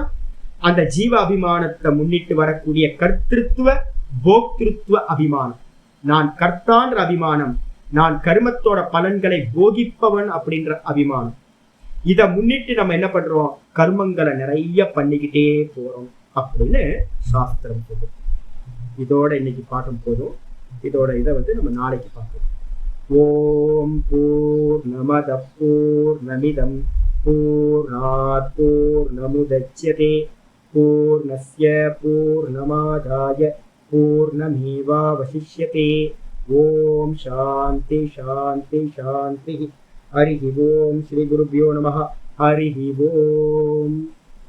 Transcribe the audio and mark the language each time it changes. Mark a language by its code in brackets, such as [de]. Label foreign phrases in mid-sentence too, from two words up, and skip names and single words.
[ta] அந்த ஜீவ அபிமானத்தை முன்னிட்டு வரக்கூடிய கர்த்திருத்துவ போக்திருத்துவ அபிமானம், நான் கர்த்தான்ற அபிமானம், நான் கர்மத்தோட பலன்களை போகிப்பவன் அப்படின்ற அபிமானம். இதை முன்னிட்டு நம்ம என்ன பண்றோம், கர்மங்களை நிறைய பண்ணிக்கிட்டே போறோம் அப்படின்னு சாஸ்திரம் சொல்லுது. இதோட இன்னைக்கு பாட்டம் போதும். இதோட இதை நம்ம நாளைக்கு பார்ப்போம். [sa] ॐ पूर्णमदः पूर्णमिदम् पूर्णात् पूर्णमुदच्यते पूर्णस्य पूर्णमादाय पूर्णमेवावशिष्यते. ॐ शान्तिः शान्तिः शान्तिः. हरि ॐ। श्री गुरुभ्यो नमः। हरि ॐ.